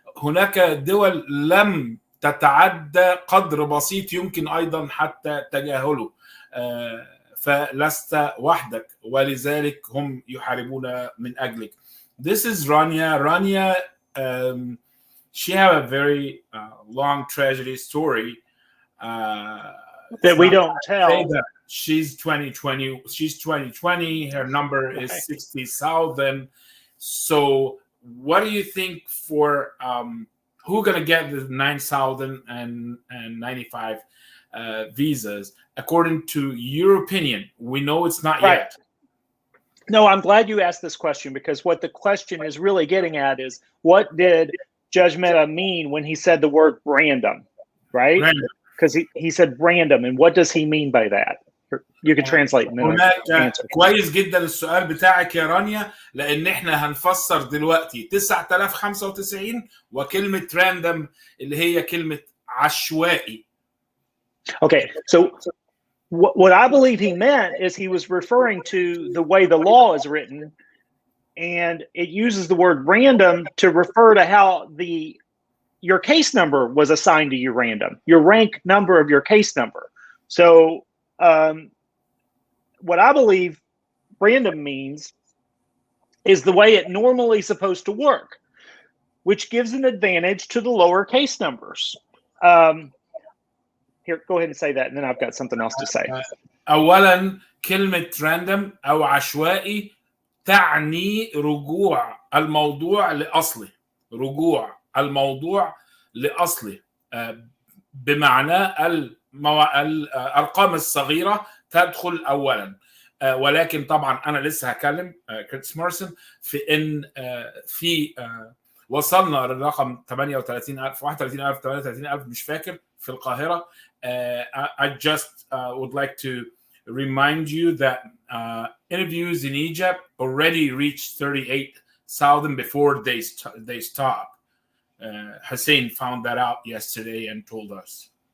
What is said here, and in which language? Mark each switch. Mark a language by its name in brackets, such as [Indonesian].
[Arabic] هناك دول لم تتعدى قدر بسيط يمكن أيضا حتى تجاهله. فلست وحدك، ولذلك هم يحاربون من أجلك. [English] This is Rania. Rania, she had a very long tragedy story that we don't tell. She's 2020. She's 2020. Her number is 60,000. So, what do you think for who gonna get the 9,095 visas? According to your opinion, we know it's not right yet. No, I'm glad you asked this question, because what the question is really getting at is, what did Judge Mehta mean when he said the word random, right? Because he said random, and what does he mean by that? You can translate. [Arabic] كويس جدا السؤال بتاعك يا رانيا، لان احنا هنفسر دلوقتي 9095 وكلمة random اللي هي كلمة عشوائي. [English] Okay, so what I believe he meant is he was referring to the way the law is written, and it uses the word random to refer to how the your case number was assigned to you random, your rank number of your case number. So what I believe random means is the way it normally is supposed to work, which gives an advantage to the lower case numbers. Here, go ahead and say that, and then I've got something else to say. [Arabic] أولا كلمة random أو عشوائي تعني رجوع الموضوع لأصله، رجوع الموضوع لأصله، بمعنى الأرقام الصغيرة تدخل أولا. ولكن طبعا أنا لسه هكلم كيؤتيس موريسون في إن في وصلنا للرقم 38,000 31,000 38,000 مش فاكر في القاهرة. [English] I just would like to remind you that interviews in Egypt already reached 38,000 before they stop. Hussein found that out yesterday and told us.